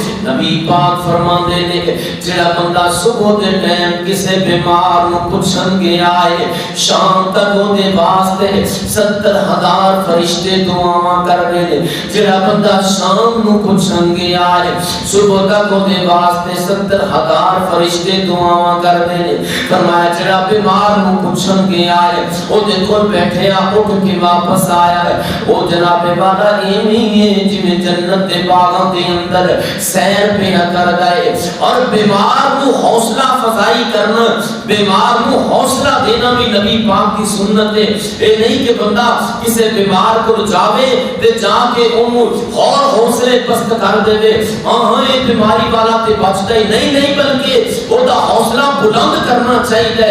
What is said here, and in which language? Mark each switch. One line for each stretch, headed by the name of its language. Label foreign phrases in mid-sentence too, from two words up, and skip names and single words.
Punjabi: نبی پاک فرماندے نے جڑا بندہ صبح دے ٹائم کسی بیمار نو پوچھن گیا ہے، شام تک او دے واسطے 70,000 فرشتے دعاواں کر دے نے۔ جڑا بندہ شام نو پوچھن گیا ہے، صبح تک او دے واسطے 70,000 فرشتے دعاواں کر دے نے۔ فرمایا جڑا بیمار نو پوچھن گیا ہے، او دے کول بیٹھیا اٹھ کے واپس آیا ہے، او جناب والا ایویں ہے جویں جنت دے باغاں دے اندر سیر پہ کر دے۔
Urdu: اور بیمار کو حوصلہ افزائی کرنا، بیمار کو حوصلہ دینا بھی نبی پاک کی سنت ہے۔
Punjabi: اے نہیں کہ بندہ کسی بیمار کو جاوے تے جا کے انہوں اور حوصلے پست کر دے، ہاں یہ بیماری والا تے بچتا ہی نہیں، بلکہ وہ دا حوصلہ بلند کرنا چاہیے۔